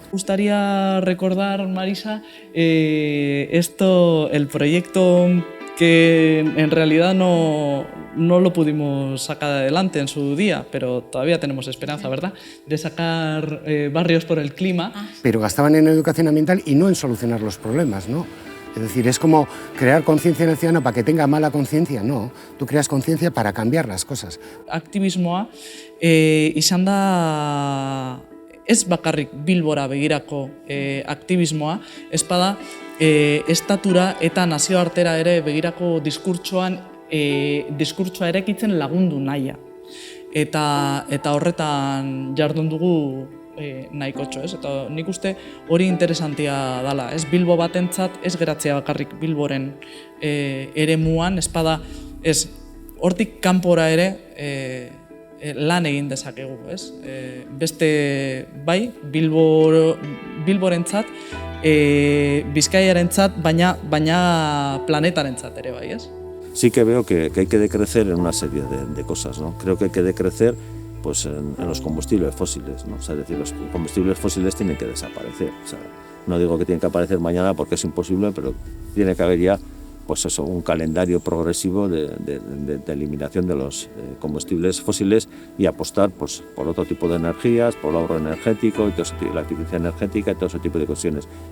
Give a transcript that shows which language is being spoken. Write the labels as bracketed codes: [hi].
[es] Me gustaría recordar, Marisa, el proyecto que en realidad no lo pudimos sacar adelante en su día, pero todavía tenemos esperanza, ¿verdad?, de sacar barrios por el clima. Pero gastaban en educación ambiental y no en solucionar los problemas, ¿no? Es decir, es como crear conciencia en el ciudadano para que tenga mala conciencia, no. Tú creas conciencia para cambiar las cosas. [eu] Aktivismoa izan da ez bakarrik Bilbora begirako aktivismoa, ez bada estatura eta nazioartera ere begirako diskurtsoa erekitzen lagundu nahia. Eta horretan jardun dugu nahikotxo, ez? Eta nik uste hori interesantia dela, ez? Bilbo batentzat ez geratzea bakarrik Bilboren eremuan, ez bada, ez, hortik kanpora ere lan egin dezakegu, ez? Beste, bai, Bilborentzat, Bizkaiarentzat, baina planetarentzat ere, bai, ez? [es] Sí que veo que hay que decrecer en una serie de cosas, ¿no? Creo que hay que decrecer pues, en los combustibles fósiles, ¿no? O sea, es decir, los combustibles fósiles tienen que desaparecer. O sea, no digo que tienen que aparecer mañana porque es imposible, pero tiene que haber ya pues eso, un calendario progresivo de eliminación de los combustibles fósiles y apostar pues, por otro tipo de energías, por el ahorro energético, y todo ese tipo, la eficiencia energética y todo ese tipo de cuestiones.